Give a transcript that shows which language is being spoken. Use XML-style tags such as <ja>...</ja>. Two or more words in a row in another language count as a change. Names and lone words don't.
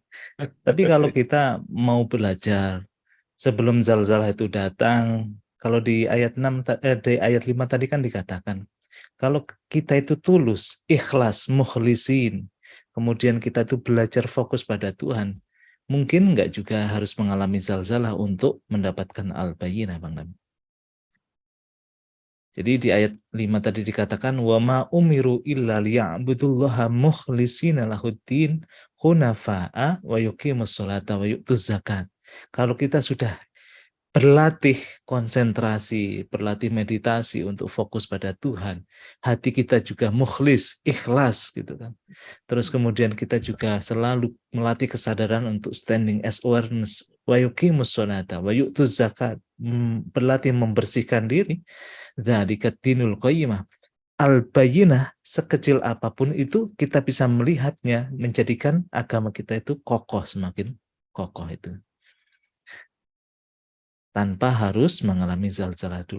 <id>Tapi kalau kita mau belajar sebelum zalzalah itu datang, kalau di ayat 6 di ayat 5 tadi kan dikatakan, kalau kita itu tulus, ikhlas, mukhlisin, kemudian kita itu belajar fokus pada Tuhan, mungkin nggak juga harus mengalami zalzalah untuk mendapatkan al-bayyinah Bang Dame. Jadi di ayat 5 tadi dikatakan</id> <ar>وما أمروا إلا ليعبدوا الله مخلصين له الدين حنفاء ويقيموا الصلاة ويؤتوا الزكاة.</ar> <id>Kalau kita sudah berlatih konsentrasi, berlatih meditasi untuk fokus pada Tuhan, hati kita juga mukhlis, ikhlas gitu kan. Terus kemudian kita juga selalu melatih kesadaran untuk</id> <en>standing as awareness,</en> <ar>ويقيموا الصلاة ويؤتوا الزكاة,</ar> <id>berlatih membersihkan diri.</id> <ar>ذلك دين القيمة.</ar> <id>Al-bayyinah sekecil apapun itu kita bisa melihatnya menjadikan agama kita itu kokoh, semakin kokoh itu. Tanpa harus mengalami zalzalah dulu.</id>